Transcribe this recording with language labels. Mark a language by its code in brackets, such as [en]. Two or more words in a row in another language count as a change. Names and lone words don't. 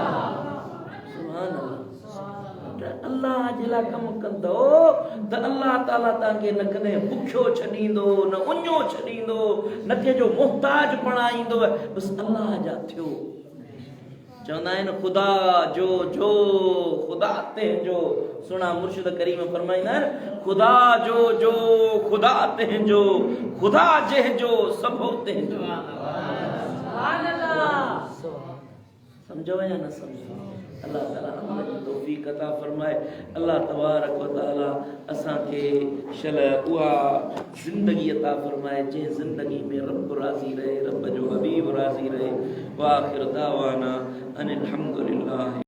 [sd] अल्लाह अल्लाह जे लाइ कमु कंदो त अल्लाह ताला तव्हांखे न कॾहिं बुखियो छॾींदो न उञो छॾींदो न कंहिंजो मुहताज बणाईंदो बसि अल्लाह जा थियो चवंदा आहिनि ख़ुदा जो ख़ुदा तंहिंजो सुहिणा मुर्शिद करीम फरमाईंदा आहिनि ख़ुदा जो ख़ुदा तंहिंजो ख़ुदा जंहिंजो सभो तंहिंजो सम्झो या न सम्झो अल्लाह ताला अमल जी तौफ़ीक़ अता फरमाए अल्लाह [ar] تبارك وتعالى [sd] असांखे शल उहा ज़िंदगी अता फरमाए जंहिं ज़िंदगी में रब राज़ी रहे रब जो हबीब राज़ी रहे [ar] وآخر دعوانا أن الحمد لله.